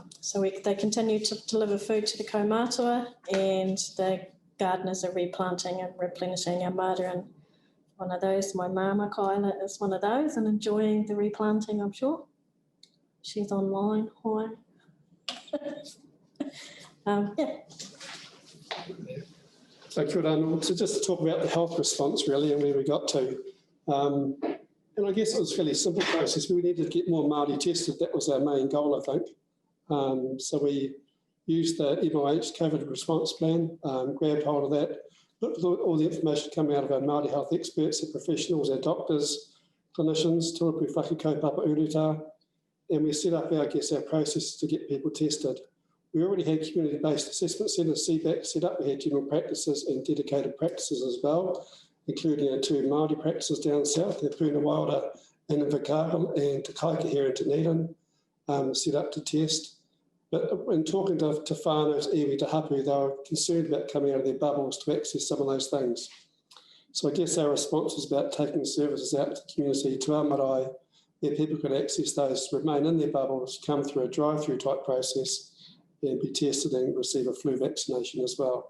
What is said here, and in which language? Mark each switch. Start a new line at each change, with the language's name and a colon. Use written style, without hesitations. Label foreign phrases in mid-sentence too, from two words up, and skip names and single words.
English: So they continue to deliver food to the kaumātua, and the gardeners are replanting and replenishing our mārua, and one of those, my mama Kyla, is one of those and enjoying the replanting, I'm sure. She's online. Hi.
Māori: So kia ora anō.
English: So just to talk about the health response really and where we got to. And I guess it was a fairly simple process. We needed to get more Māori tested. That was our main goal, I think. So we used the MOH COVID response plan, grabbed hold of that, looked at all the information coming out of our Māori health experts, our professionals, our doctors, clinicians, tōku whakakaupapa urutā, and we set up, our processes to get people tested. We already had community-based assessment centres, CBAC, set up. We had general practices and dedicated practices as well, including our 2 Māori practices down south, the Puna Wilder and Invercargill, and Te Kaika here in Dunedin, set up to test. But when talking to
Māori: whānau's iwi te hapu,
English: they were concerned about coming out of their bubbles to access some of those things. So I guess our response was about taking services out to the community, to our marae, where people could access those, remain in their bubbles, come through a drive-through type process, and be tested and receive a flu vaccination as well.